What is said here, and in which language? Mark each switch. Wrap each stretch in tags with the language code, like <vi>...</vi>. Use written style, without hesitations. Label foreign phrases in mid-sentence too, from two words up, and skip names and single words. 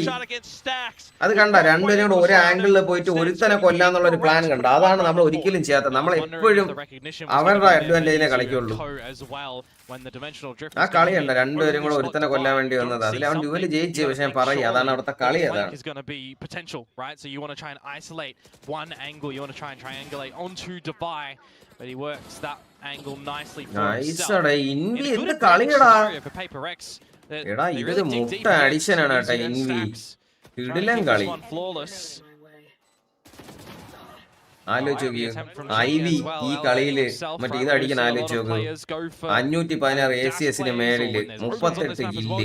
<ml>അത് കണ്ട രണ്ടുപേരും കൂടെ ഒരു ആംഗിളിൽ പോയിട്ട് ഒരുത്തനെ കൊല്ലാന്നുള്ള ഒരു പ്ലാൻ കണ്ട. അതാണ് നമ്മൾ ഒരിക്കലും ചെയ്യാത്തത്. നമ്മൾ എപ്പോഴും അവരുടെ അഡ്വാൻറ്റേജിനെ കളിക്കുള്ളൂ. ആ കളി കണ്ട രണ്ടുപേരും കൂടെ ഒരുത്തനെ കൊല്ലാൻ വേണ്ടി വന്നത്. അതിൽ അവൻ ഡ്യുവല് ജയിച്ചു. പക്ഷെ ഞാൻ പറയും അതാണ് അവിടുത്തെ കളി. അതാണ്</ml> <en>but he works that angle nicely for himself.</en> <ml>ഇൻവി എന്തു കളിയാടാ എടാ ഇതൊരു മുട്ട അഡിഷൻ ആണ് ട്ടാ ഇൻവി. കിടിലൻ കളി. ആലോചിച്ച് ഐവി ഈ കളിയില് മറ്റേ ഇത് അടിക്കാൻ ആലോചിച്ച് നോക്ക്. 516 ACSന് മേളില് 38 കില്ല്.</ml>